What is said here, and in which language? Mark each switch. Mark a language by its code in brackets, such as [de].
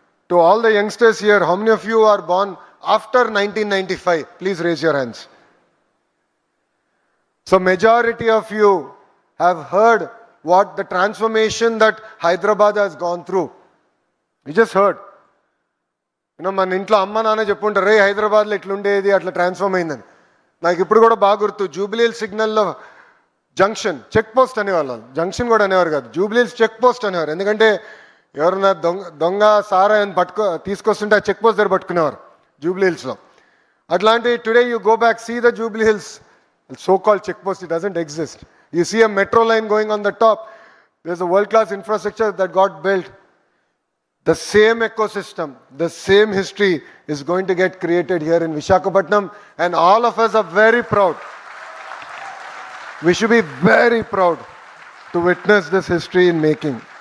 [en] To all the youngsters here, how many of you are born after 1995? Please raise your hands. So majority of you have heard what the transformation that Hyderabad has gone through. You just heard. [te] మన ఇంట్లో అమ్మ నాన్న చెప్పుంటారు రే హైదరాబాద్లో ఇట్లుండేది అట్లా transform అయిందని. నాకు ఇప్పుడు కూడా బాగా గుర్తు జూబ్లీహిల్స్ సిగ్నల్లో జంక్షన్ చెక్ పోస్ట్ అనేవాళ్ళు, జంక్షన్ కూడా అనేవారు కాదు, జూబ్లీహిల్స్ చెక్ పోస్ట్ అనేవారు. ఎందుకంటే ఎవరన్నా దొంగ సారా అని తీసుకొస్తుంటే ఆ చెక్ పోస్ట్ దగ్గర పట్టుకునేవారు జూబ్లీహిల్స్లో. [en] అట్లాంటి today you go back, see the Jubilee Hills so-called check post, it doesn't exist. You see a metro line going on the top. There's a world-class infrastructure that got built. The same ecosystem, the same history is going to get created here in Visakhapatnam, and all of us are very proud. We should be very proud to witness this history in making.